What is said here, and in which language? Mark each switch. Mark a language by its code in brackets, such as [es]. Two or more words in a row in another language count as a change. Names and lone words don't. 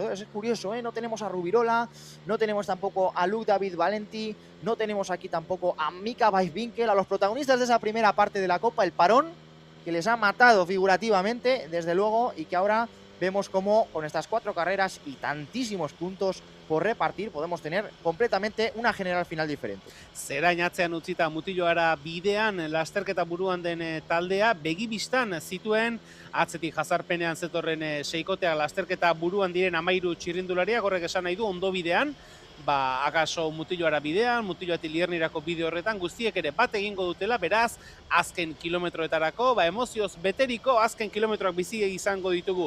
[es] Es curioso, no tenemos a Rubirola, no tenemos tampoco a Luke David Valenti, no tenemos aquí tampoco a Mika Weiswinkel, a los protagonistas de esa primera parte de la Copa, el parón que les ha matado figurativamente, desde luego, y que ahora vemos cómo con estas 4 carreras y tantísimos puntos por repartir podemos tener completamente una general final diferente. [eu] Zerain atzean utzita mutiloara bidean lasterketa buruan den taldea begibistan zituen, atzetik jazarpenean zetorren seikotea lasterketa buruan diren 13 txirrindulariak, horrek esan nahi du ondo bidean, akaso mutiloara bidean, mutiloatik Liernirako bide horretan, guztiek ere bat egingo dutela, beraz, azken kilometroetarako, emozioz beteriko azken kilometroak bizi izango ditugu.